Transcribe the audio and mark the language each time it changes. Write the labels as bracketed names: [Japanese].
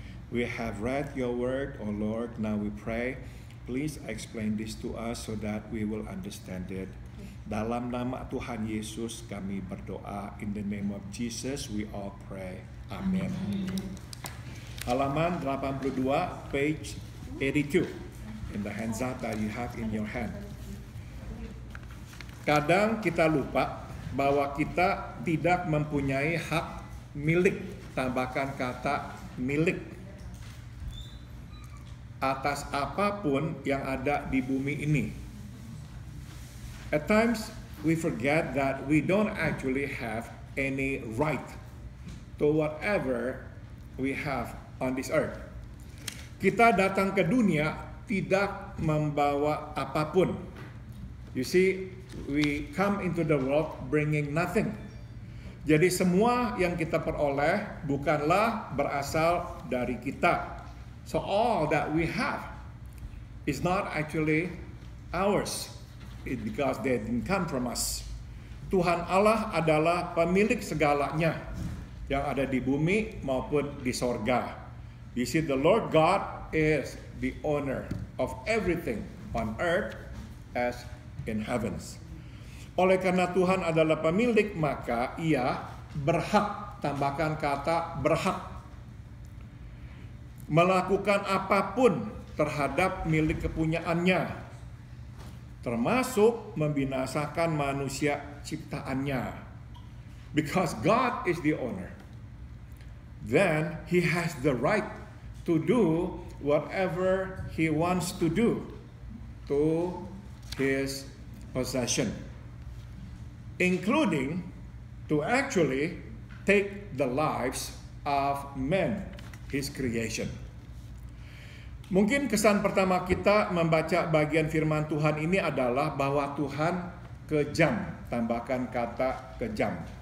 [English] We have read your word, O Lord, now we pray, please explain this to us so that we will understand it. [Indonesian] Dalam nama Tuhan Yesus kami berdoa, [English] in the name of Jesus we all pray. Amin. [Indonesian] Halaman 82, [English] page 82, in the handsat that you have in your hand. [Indonesian] Kadang kita lupa bahwa kita tidak mempunyai hak milik, tambahkan kata milik, atas apapun yang ada di bumi ini. [English] At times we forget that we don't actually have any right to whatever we have on this earth. [Indonesian] Kita datang ke dunia tidak membawa apapun. [English] You see, we come into the world bringing nothing. [Indonesian] Jadi semua yang kita peroleh bukanlah berasal dari kita. [English] So all that we have is not actually ours. It's because they didn't come from us. [Indonesian] Tuhan Allah adalah pemilik segalanya yang ada di bumi maupun di sorga. [English] You see, the Lord God is the owner of everything on earth as in heavens. [Indonesian] Oleh karena Tuhan adalah pemilik, maka Ia berhak, tambahkan kata berhak, melakukan apapun terhadap milik kepunyaannya, termasuk membinasakan manusia ciptaannya. [English] Because God is the owner, then He has the right to do whatever He wants to do to His possession, including to actually take the lives of men, His creation. [Indonesian] Mungkin kesan pertama kita membaca bagian firman Tuhan ini adalah bahwa Tuhan kejam, tambahkan kata kejam.